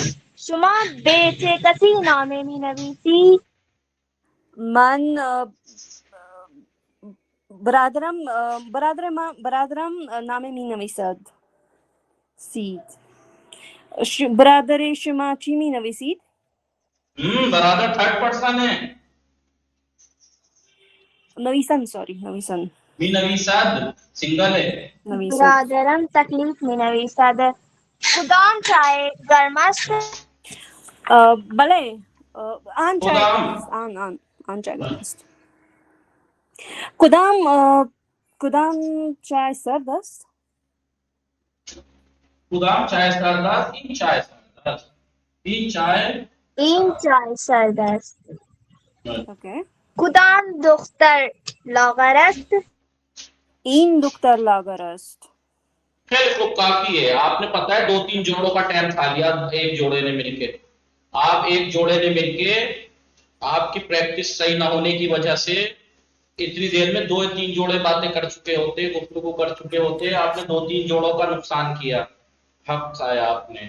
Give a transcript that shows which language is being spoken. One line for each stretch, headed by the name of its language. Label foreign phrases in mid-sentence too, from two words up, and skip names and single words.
Persian: شما به چه کسی نامه مینویسی؟ من برادرم نامه مینویسد. برادر شما چی مینویسید؟
Urdu: برادر
English: third person
Urdu: ہے.
Persian: نویسن. می نویسد
Urdu: سنگل ہے.
Persian: برادرم تکلیف مینویسد. کدام چای گرم است؟ بله آن چای خدام. گرم است. آن چای گرم است. کدام چای سردست؟ کدام چای سردست؟ این چای سردست. این چای این چای سرد است. اوکے. کدام دختر لاغر است؟ این دختر لاغر است. خیلی خوب،
Urdu: کافی ہے. آپ نے پتا ہے 2-3 جوڑوں کا ٹائم کھا لیا ایک جوڑے نے مل کے. آپ ایک جوڑے نے مل کے آپ کی پریکٹس صحیح نہ ہونے کی وجہ سے اتنی دیر میں 2-3 جوڑے باتیں کر چکے ہوتے، گفتگو کر چکے ہوتے. آپ نے 2-3 جوڑوں کا نقصان کیا، حق کھایا آپ نے.